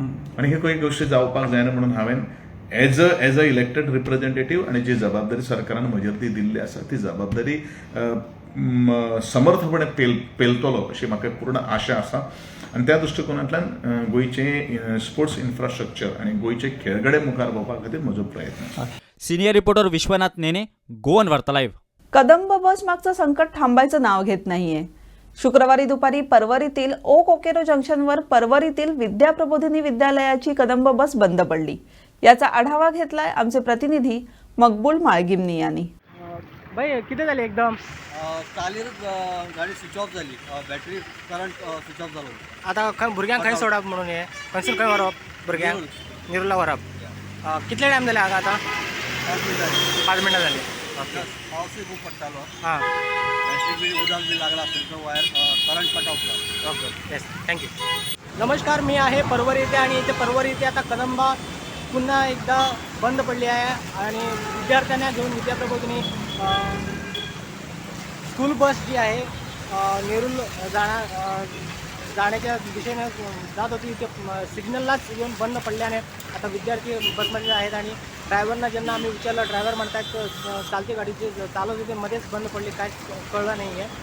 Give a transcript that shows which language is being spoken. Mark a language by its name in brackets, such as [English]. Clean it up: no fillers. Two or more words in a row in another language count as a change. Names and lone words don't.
[Konkani] आनी हे खंय गोश्टी जावपाक जायना म्हणून हांवें [English] as a elected representative [Konkani] आनी जी जबाबदारी सरकारान म्हजेर ती दिल्ली आसा ती जबाबदारी समर्थपणे पेलतलो अशी म्हाका पूर्ण आशा आसा. आनी त्या दृश्टिकोनांतल्यान गोंयचें [English] sports infrastructure [Konkani] आनी गोंयचे खेळगडे मुखार पावपा खातीर म्हजो प्रयत्न आसा. [English] senior reporter विश्वनाथ नेने, गोवन वार्ता लाईव्ह. [Marathi] कदंब बस मागचं संकट थांबायचं नाव घेत नाहीये. शुक्रवारी दुपारी परवरीतील ओ कोकेरो जंक्शनवर परवरीतील विद्या प्रबोधिनी विद्यालयाची कदंब बस बंद पडली. याचा आढावा घेतलाय आमचे प्रतिनिधी मकबूल माळगिमनी यांनी. [Konkani] भाई कितें जालें एकदम? कालीर गाडी [English] switch off [Konkani] जाली, [English] battery current switch off [Konkani] जालो. आतां खंय भुरग्यांक खंय सोडप म्हणून हे खंयसून खंय व्हरप भुरग्यांक? निरुला व्हरप. कितले टायम जाले हांगा आतां? 5 मिनटां जाली. पावसूय खूब पडटालो. हां, बॅटरी बी उदक बी लागला, तुमचं [English] wire current cut off [Konkani] जालो. [English] OK, yes, thank you. [Marathi] नमस्कार, मी आहे परवरी इथे आणि इथे परवरी इथे आता कदंबा पुन्हा एकदा बंद पडली आहे आणि विद्यार्थ्यांना घेऊन विद्याप्रबोधिनी [English] school bus [Marathi] जी आहे नेरूल जाण्याच्या दिशेने जात होती, ते सिग्नललाच येऊन बंद पडल्याने आता विद्यार्थी बसमध्ये आहेत आणि ड्रायव्हरना ज्यांना आम्ही विचारलं, ड्रायव्हर म्हणतात चालती गाडीची चालत होते मध्येच बंद पडली, काय कळलं नाही आहे.